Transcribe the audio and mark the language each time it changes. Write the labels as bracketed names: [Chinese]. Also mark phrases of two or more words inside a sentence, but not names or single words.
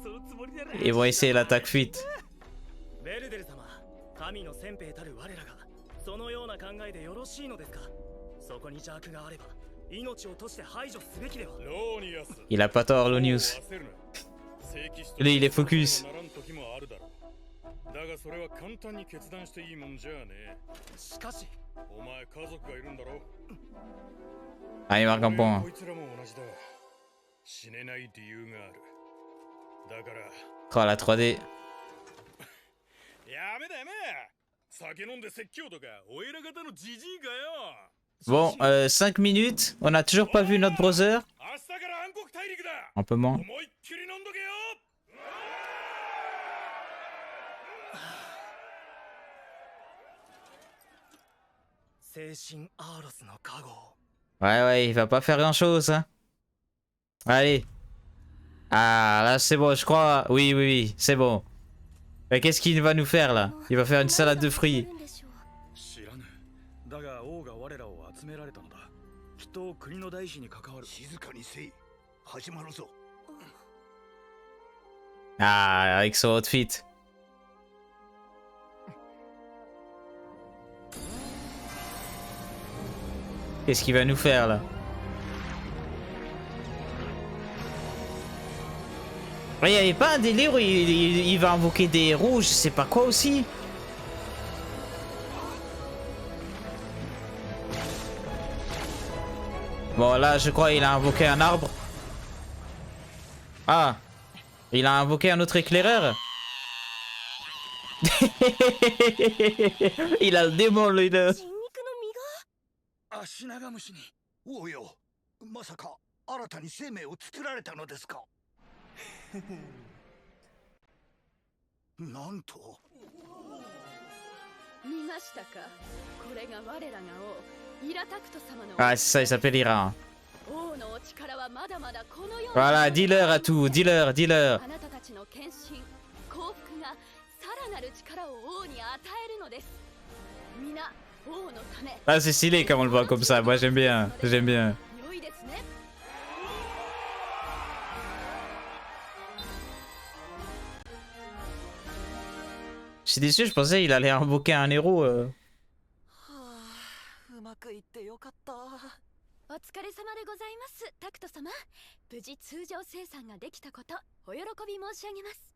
[French] Ils vont essayer l'attaque fuite. [Japanese] そのような考えでよろしいのですか。そこに邪悪があれば命を賭して排除すべきでは。 [French] Il a pas tort, Lonius. Lui, il est focus. [Japanese] だがそれは簡単に決断していいもんじゃねえ。しかし、お前家族がいるんだろ。 [French] Ah, il marque un point. [Japanese] こいつらも同じだ。死ねない理由がある。だから。 [French] Oh, la 3D. [Japanese] やめだやめ。酒飲んで説教とか、おいら方のジジイかよ。 [French] Bon, 5 minutes. On a toujours pas vu notre brother. [Japanese] 明日から暗黒大陸だ。 [French] Un peu moins. [Japanese] 思いっきり飲んどけよ。精神アーロスの加護。 [French] Ouais, ouais, il va pas faire grand chose, hein. Allez. Ah, là, c'est bon, je crois. Oui, oui, oui, c'est bon. Mais qu'est-ce qu'il va nous faire, là? Il va faire une salade de fruits. [Japanese] 知らぬ。だが王が我らを集められたのだ。きっと国の大事に関わる。静かにせい。始まるぞ。 [French] Ah, avec son outfit. Qu'est-ce qu'il va nous faire, là? Il n'y avait pas un délire où il va invoquer des héros, je sais pas quoi aussi. Bon, là, je crois qu'il a invoqué un arbre. Ah, il a invoqué un autre éclaireur. Il a le démon, lui, là. [Japanese] 足長虫に。およ。まさか新たに生命を作られたのですか。なんと。見ましたか。これが我らが王イラタクト様の。 [French] Ah, c'est ça, il s'appelle Ira. [Japanese] 王のお力はまだまだこのよう。 [French] Voilà, dis-leur à tout, dis-leur, dis-leur. [Japanese] あなたたちの献身、幸福がさらなる力を王に与えるのです。皆王のため。 [French] Ah, c'est stylé quand on le voit comme ça, moi j'aime bien, j'aime bien. [Japanese] 良いですね。 [French] Je suis déçu, je pensais qu'il allait invoquer un héros. [Japanese] はあ、うまくいってよかった。お疲れ様でございます、タクト様。無事通常生産ができたこと、お喜び申し上げます。